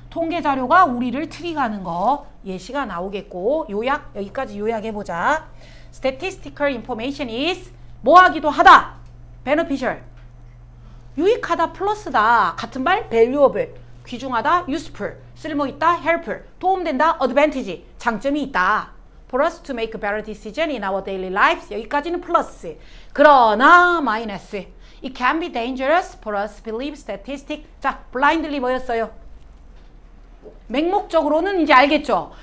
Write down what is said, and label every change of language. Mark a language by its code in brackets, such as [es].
[ko] 통계 자료가 우리를 트릭하는 거 예시가 나오겠고 요약 여기까지 요약해보자. [en] Statistical information is [ko] 뭐 하기도 하다. beneficial 유익하다 플러스다. 같은 말 valuable 귀중하다 useful 쓸모있다 helpful 도움된다 advantage 장점이 있다. [en] For us to make a better decision in our daily lives [ko] 여기까지는 플러스. 그러나 마이너스. [en] It can be dangerous for us to believe statistics. [ko] 자, blindly 뭐였어요? 맹목적으로는 이제 알겠죠?